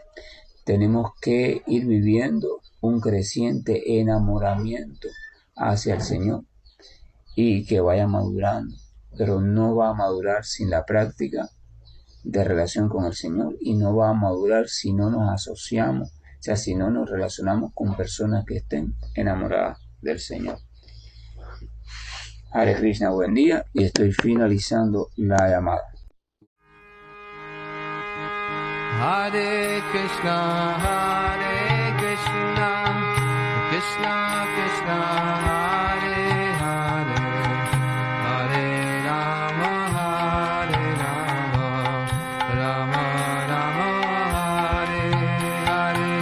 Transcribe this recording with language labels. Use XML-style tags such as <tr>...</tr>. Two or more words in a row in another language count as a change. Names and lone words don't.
<es>Tenemos que ir viviendo un creciente enamoramiento hacia el Señor y que vaya madurando, pero no va a madurar sin la práctica de relación con el Señor y no va a madurar si no nos asociamos, o sea, si no nos relacionamos con personas que estén enamoradas del Señor.</es> <sa>हरे कृष्ण,</sa> <es>buen día, y estoy finalizando la llamada.</es> <sa>हरे कृष्ण, कृष्ण कृष्ण, हरे हरे, हरे राम, राम राम, हरे हरे.</sa>